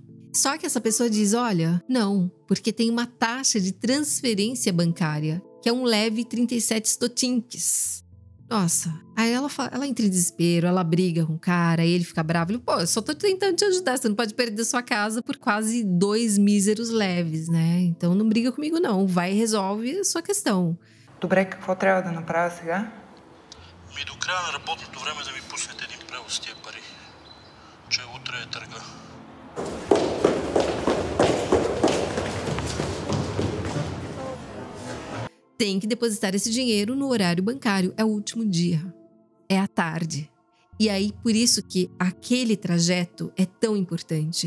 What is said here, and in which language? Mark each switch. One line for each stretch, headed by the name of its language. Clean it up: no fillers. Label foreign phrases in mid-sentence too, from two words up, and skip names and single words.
Portuguese: Só que essa pessoa diz, olha, não, porque tem uma taxa de transferência bancária, que é um leve 37 stotinks. Nossa, aí ela entra em desespero, ela briga com o cara, aí ele fica bravo. Ele, pô, eu só tô tentando te ajudar, você não pode perder sua casa por quase 2 míseros leves, né? Então não briga comigo não, vai e resolve a sua questão.
Bulgarian: Добре, какво трябва да направя сега? До края на работното време да ми пуснете един превоз с тия пари, че утре е търга.
Portuguese: Tem que depositar esse dinheiro no horário bancário. É o último dia. É à tarde. E aí, por isso que aquele trajeto é tão importante.